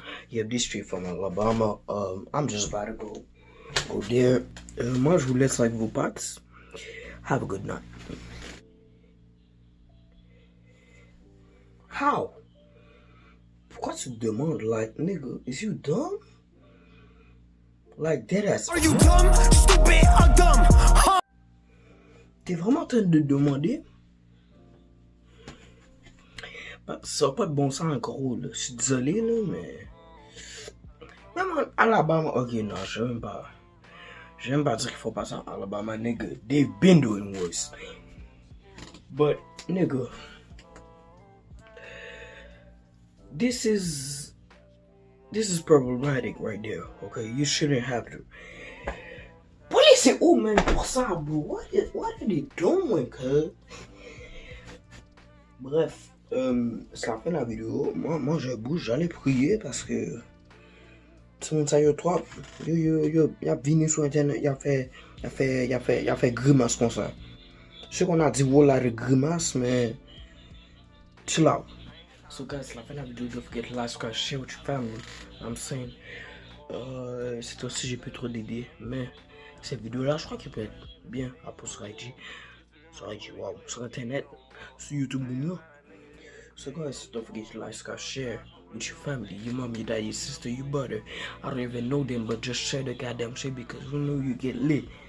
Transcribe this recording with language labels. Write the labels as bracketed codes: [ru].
[en] Yeah, this street from Alabama. I'm just about to go there. [fr] Moi, je vous laisse avec vos potes. [en] Have a good night. How? [fr] Pourquoi tu te demandes, [en] like, nigga, is you dumb? Like, deadass. Are you dumb, stupid, or dumb? Huh? [fr] T'es vraiment en train de demander? Bah, ça va pas de bon sens encore, là. Je suis désolé, là, mais... Même en Alabama, ok, non, je vais même pas dire qu'il faut passer en Alabama, nigga. [en] They've been doing worse. But, nigga, this is problematic right there, okay? You shouldn't have to. [fr] Police est où, [en] man, pour ça, bro? What are they doing, cuz? [fr] Bref, c'est la fin de la vidéo. Moi, je bouge, j'allais prier parce que... Tout le monde sait, toi, il a venu sur internet, il a fait grimace comme ça. Je sais qu'on a dit voilà de grimace, mais [en] chill out. So guys, [fr] c'est la fin de la vidéo. [en] Don't forget to like, subscribe, share with your family. I'm saying, [fr] c'est aussi j'ai plus trop d'idées, mais cette vidéo-là, je crois qu'elle peut être bien à poster sur IG, wow, sur internet, sur YouTube, non. [en] So guys, don't forget to like, subscribe, share with your family, your mom, your dad, your sister, your brother. I don't even know them, but just share the goddamn shit because we know you get lit.